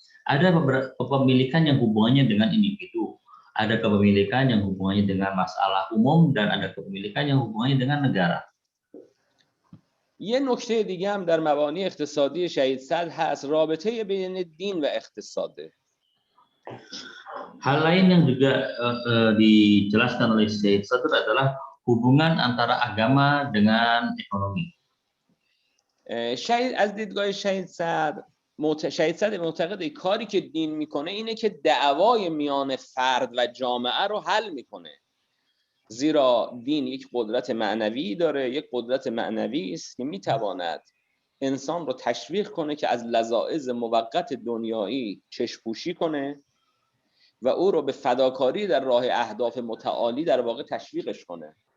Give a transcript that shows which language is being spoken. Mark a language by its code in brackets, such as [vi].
[id] Ada beberapa kepemilikan yang hubungannya dengan individu, ada kepemilikan yang hubungannya dengan masalah umum, dan ada kepemilikan yang hubungannya dengan negara. [fa] یه نکته دیگه هم در مبانی اقتصادی شهید صدر هست، رابطه بین دین و اقتصاده. [id] Hal lain yang juga dijelaskan oleh Syekh Sadr adalah hubungan antara agama dengan ekonomi. [fa] شهید از دیدگاه شهید صدر معتقده کاری که دین میکنه اینه که دعوای میان فرد و جامعه رو حل میکنه. زیرا دین یک قدرت معنوی داره، یک قدرت معنوی است که میتواند انسان رو تشویق کنه که از لذاذ موقت دنیایی چشم‌پوشی کنه و او رو به فداکاری در راه اهداف متعالی در واقع تشویقش کنه.